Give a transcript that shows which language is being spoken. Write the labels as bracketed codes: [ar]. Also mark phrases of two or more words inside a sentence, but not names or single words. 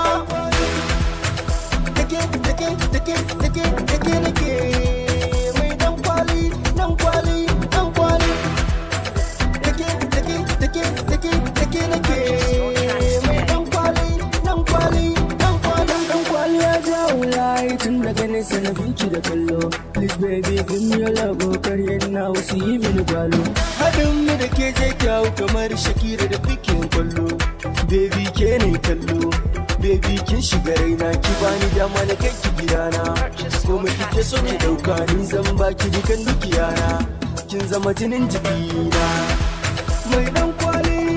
[ha] dake nake mai dan kwali dake nake mai dan kwali ya jawo layi tun daga nesa na binci da kallo [en] please baby give me your love [ha] karyan na wasu yi mini gwalo haɗin mu da ke je kyawu kamar Shakira da bikin kwallo baby ke ne kallo baby kin shiga raina ki bani dama na kai ki gidana ko mu kike so ki dauka ni zan baki dukan dukiyana kin zama jinin jikina mai dan kwali